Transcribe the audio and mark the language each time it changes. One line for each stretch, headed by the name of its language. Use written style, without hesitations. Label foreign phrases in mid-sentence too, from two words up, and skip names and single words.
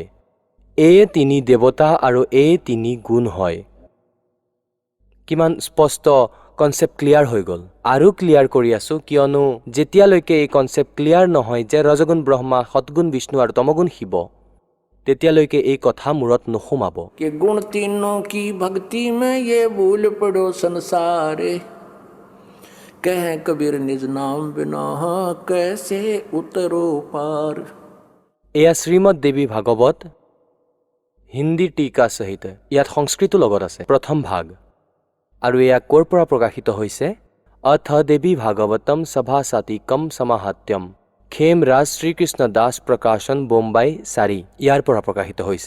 Assamese: এই 3 দেৱতা আৰু এই 3 গুণ হয়। কিমান স্পষ্ট কনচেপ্ট ক্লিয়াৰ হৈ গ'ল। আৰু ক্লিয়াৰ কৰি আছোঁ, কিয়নো যেতিয়ালৈকে এই কনচেপ্ট ক্লিয়াৰ নহয় যে ৰজগুণ ব্ৰহ্মা, সদগুণ বিষ্ণু আৰু তমগুণ শিৱ, তেতিয়ালৈকে এই কথা মূৰত নোসোমাব।
Hindi: कि गुण 3 की भक्ति में ये भूल पड़ो संसार। कह कबीर निज नाम बिना कैसे उतरो पार।
Assamese: এয়া শ্ৰীমদ দেৱী ভাগৱত হিন্দী টিকা সহিত, ইয়াত সংস্কৃতো লগত আছে। প্ৰথম ভাগ। আৰু এয়া ক'ৰ পৰা প্ৰকাশিত হৈছে? অথ দেৱী ভাগৱতম সভা সাতিকম সমাহাত্যম খেম ৰাজ শ্ৰীকৃষ্ণ দাস প্ৰকাশন বোম্বাই 4 ইয়াৰ পৰা প্ৰকাশিত হৈছে।